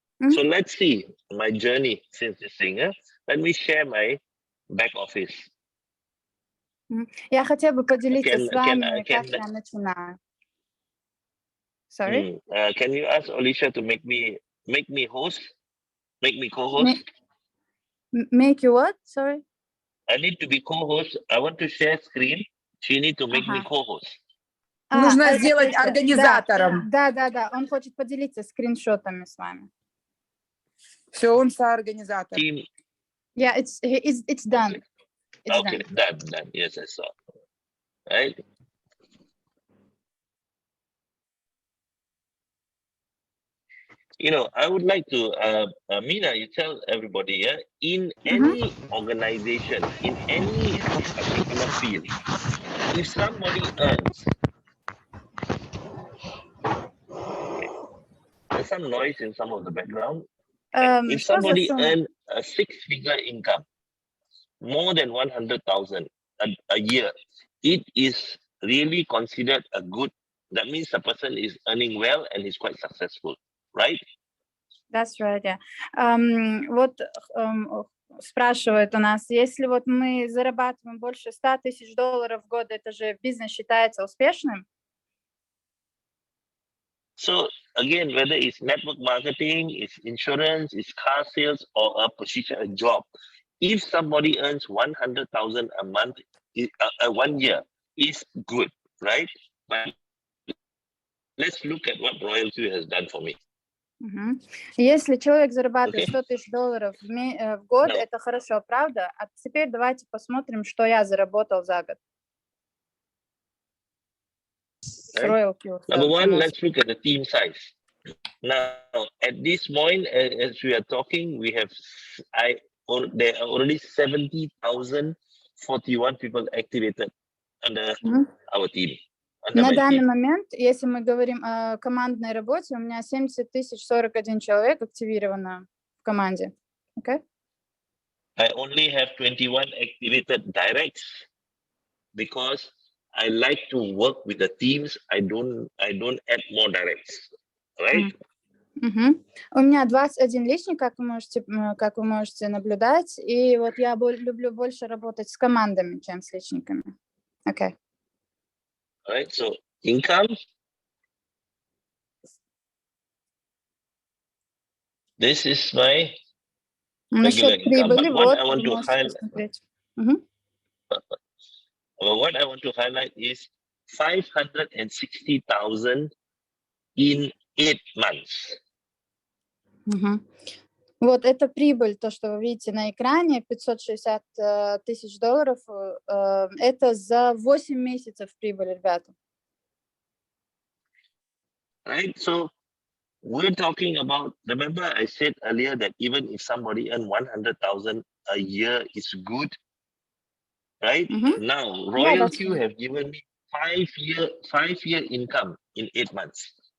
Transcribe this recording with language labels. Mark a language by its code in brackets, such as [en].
[en] So let's see my journey since this thing. Let me share my back office. [ru] Я хотела бы поделиться с вами, как я начинаю. [en] Sorry? Can you ask Alicia to make me host? Make me co-host? Make you what? Sorry? I need to be co-host. I want to share screen. She need to make me co-host. [ru] Нужно сделать организатором. Да. Он хочет поделиться скриншотами с вами. Все, он соорганизатор. [en] Yeah, it's done. It's done. Yes, I saw. Right. I would like to, Mina, you tell everybody, in any organization, in any particular field, if somebody earns, there's some noise in some of the background. If somebody earns a 6-figure income, more than 100,000 a year, it is really considered a good. That means the person is earning well and is quite successful, right? That's right, yeah. [ru] Вот спрашивают у нас, если вот мы зарабатываем больше 100 тысяч долларов в год, это же бизнес считается успешным? [en] So again, whether it's network marketing, it's insurance, it's car sales, or a position, a job, if somebody earns 100,000 a month, 1 year is good, right? But let's look at what RoyalQ has done for me. [ru] Если человек зарабатывает [en] Okay. [ru] 100 тысяч долларов в год, [en] No. [ru] это хорошо, правда? А теперь давайте посмотрим, что я заработал за год. С RoyalQ. [en] Number one, let's look at the team size. Now, at this point, as we are talking, we have there are already 70,041 people activated under our team. [ru] На данный момент, если мы говорим о командной работе, у меня 70 041 человек активировано в команде. [en] Okay? I only have 21 activated directs because I like to work with the teams. I don't add more directs, right? [ru] У меня 21 личник, как вы можете наблюдать, и вот я люблю больше работать с командами, чем с личниками. [en] Okay. All right, so income. This is my regular income. But what I want to highlight, what I want to highlight is 560,000 in 8 months. [ru] Вот это прибыль, то, что вы видите на экране, 560 тысяч долларов, это за 8 месяцев прибыль, ребята. [en] Right, so we're talking about, remember I said earlier that even if somebody earn 100,000 a year is good, right? Now, RoyalQ have given me 5-year income in 8 months.